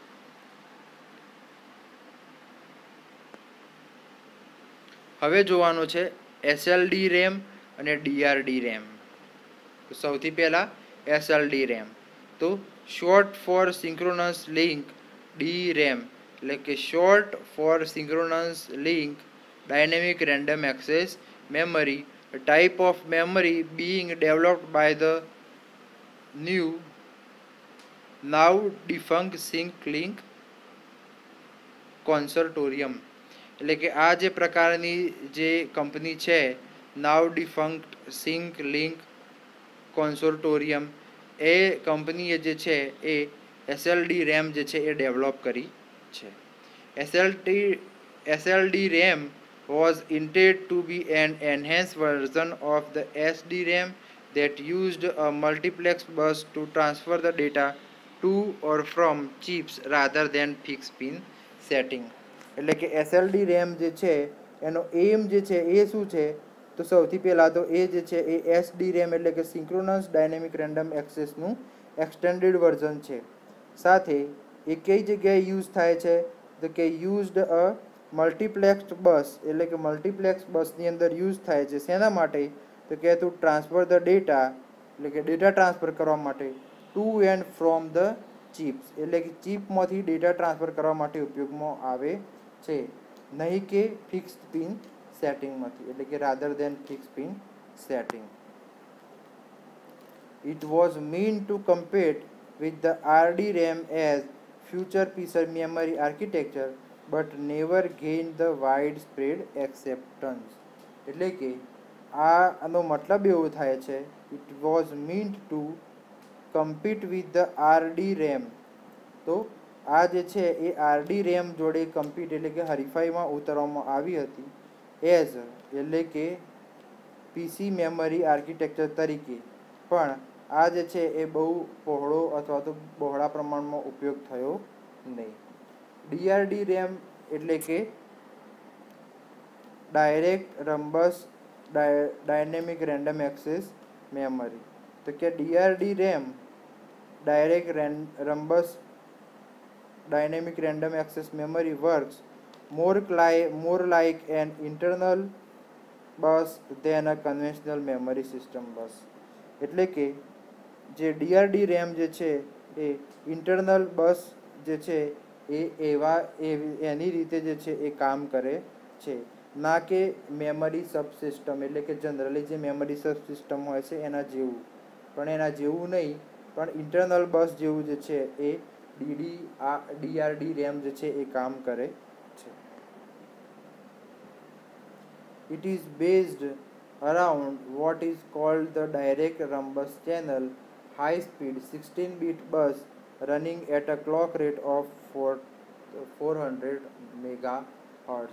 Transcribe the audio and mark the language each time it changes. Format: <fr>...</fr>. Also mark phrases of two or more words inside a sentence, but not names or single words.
<gu>હવે જોવાનું છે SLD RAM અને DRD RAM. તો સૌથી પહેલા</gu> <en>SLD RAM, તો short for synchronous link DRAM</en> <gu>એટલે કે</gu> <en>short for synchronous link dynamic random access memory, a type of memory being developed by the now defunct Sync-Link Consortium.</en> <gu>એટલે કે આ જે પ્રકારની જે કંપની છે</gu> <en>now defunct</en> <gu>સિંક-લિંક કોન્સોર્ટોરિયમ, એ કંપનીએ જે છે એ SLD RAM જે છે એ ડેવલપ કરી છે.</gu> <en>SLD RAM was intended to be an enhanced version of the SDRAM that used a multiplex bus to transfer the data to or from chips rather than fixed pin setting.</en> <gu>એટલે કે SLD RAM જે છે એનો એમ જે છે એ શું છે, તો સૌથી પહેલાં તો એ જે છે એ SD RAM એટલે કે</gu> <en>synchronous dynamic random access extended version</en> <gu>છે. સાથે એ કઈ જગ્યાએ યુઝ થાય છે, તો કે</gu> <en>used a multiplexed bus</en> <gu>એટલે કે</gu> <en>multiplex bus</en> <gu>અંદર યુઝ થાય છે. શેના માટે, તો કે</gu> <en>to transfer the data</en> <gu>એટલે કે</gu> <en>data transfer</en> <gu>કરવા માટે</gu> <en>to and from the chips</en> <gu>એટલે કે ચિપમાંથી</gu> <en>data transfer</en> <gu>કરવા માટે ઉપયોગમાં આવે છે, નહીં કે</gu> <en>fixed pin setting</en> <gu>એટલે કે</gu> <en>rather than fix pin setting. It was meant to compete with the RDRAM as future PC memory architecture but never gained the widespread acceptance.</en> <gu>એટલે કે આનો મતલબ એવો થાય છે,</gu> <en>it was meant to compete with the RDRAM.</en> <gu>તો આ જે છે એ RDRAM જોડે કમ્પીટ એટલે કે હરીફાઈમાં ઉતારવામાં આવી હતી એઝ એટલે કે</gu> <en>PC memory architecture</en> <gu>તરીકે. પણ આ જે છે એ બહુ પહોળો અથવા તો બહોળા પ્રમાણમાં ઉપયોગ થયો નહીં.</gu> <en>DRD RAM</en> <gu>એટલે કે</gu> <en>direct Rambus dynamic random access memory.</en> <gu>તો કે</gu> <en>DRD RAM direct rhombus dynamic random access memory works more like an internal bus than a conventional memory system bus.</en> <gu>એટલે કે જે DRD RAM જે છે એ</gu> <en>internal bus</en> <gu>જે છે એ એની રીતે જે છે એ કામ કરે છે, ના કે</gu> <en>memory sub system</en> <gu>એટલે કે જનરલી જે</gu> <en>memory sub system</en> <gu>હોય છે એના જેવું. પણ એના જેવું નહીં, પણ</gu> <en>internal bus</en> <gu>જેવું જે છે એ DRD RAM જે છે એ કામ કરે છે.</gu> <en>It is based around what is called the direct rhombus channel high speed 16-bit bus running at a clock rate of 400 megahertz.</en>